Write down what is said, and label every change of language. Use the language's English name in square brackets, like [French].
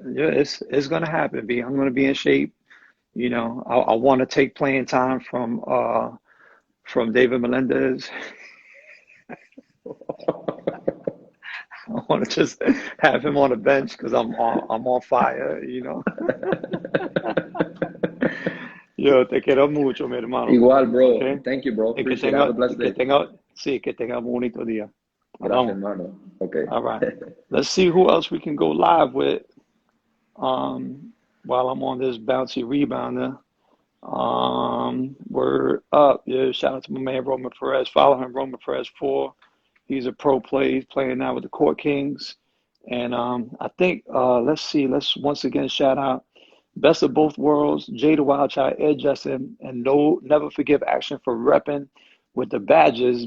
[English] yeah, it's gonna happen. I'm gonna be in shape. I want to take playing time from David Melendez. I want to just have him on the bench because I'm on fire. [Spanish] Yo, te quiero mucho, mi hermano. Igual, bro. [English] Okay. Thank you, bro. [Spanish] Y que [English] Appreciate it. Have a [Spanish] tenga, [English] blessed day. [Spanish] sí, que tenga un bonito día. Gracias, Hablamos. hermano. [English] Okay. All right. Let's see who else we can go live with while I'm on this bouncy rebounder. Word up. Yeah, shout out to my man Roman Perez. Follow him, Roman Perez 4. He's a pro play. He's playing now with the Court Kings. And I think let's see, let's once again shout out Best of Both Worlds, Jay the Wild Child, Ed Justin, and No Never Forgive Action for repping with the badges.